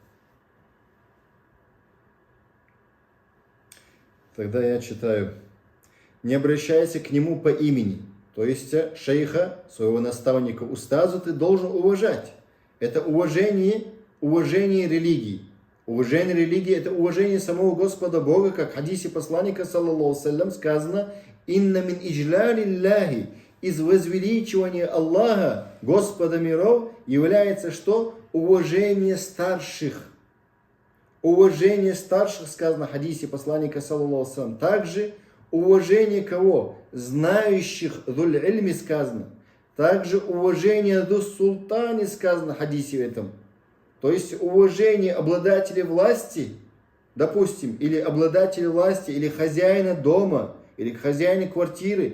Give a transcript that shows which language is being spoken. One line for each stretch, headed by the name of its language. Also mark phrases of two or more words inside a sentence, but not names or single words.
Russian: Тогда я читаю. Не обращайся к нему по имени. То есть шейха, своего наставника, устазу ты должен уважать. Это уважение религии. Уважение религии – это уважение самого Господа Бога, как в хадисе посланника,
Arabic: صلى الله عليه وسلم,
Russian: сказано:
Arabic: إن من إجلال الله,
Russian: из возвеличивания Аллаха, Господа миров, является что? Уважение старших. Уважение старших, сказано в хадисе посланника,
Arabic: صلى الله عليه وسلم.
Russian: Также уважение кого? Знающих,
Arabic: ذوي العلم
Russian: сказано. Также уважение
Arabic: ذي السلطان
Russian: сказано в хадисе этом. То есть уважение обладателей власти, допустим, или обладателя власти, или хозяина дома, или хозяина квартиры.